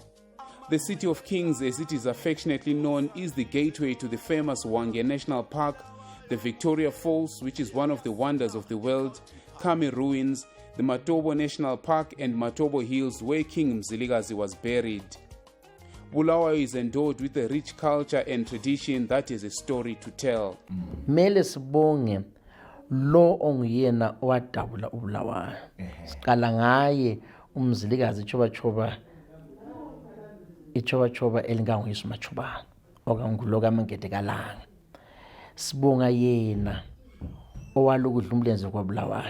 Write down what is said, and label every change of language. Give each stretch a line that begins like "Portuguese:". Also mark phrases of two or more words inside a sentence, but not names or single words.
English: The City of Kings, as it is affectionately known, is the gateway to the famous Hwange National Park, the Victoria Falls, which is one of the wonders of the world, Kame Ruins, the Matobo National Park, and Matobo Hills, where King Mzilikazi was buried. Bulawayo is endowed with a rich culture and tradition that has a story to tell.
North Ndebele: Mele sibonge lo onguyena owadabula uBulawayo. Siqala ngaye umzilikazi ichoba elinganguyise Machubana okangulo kaMangede Kalanga. Sibonga yena owalukudla umlenze kwaBulawayo.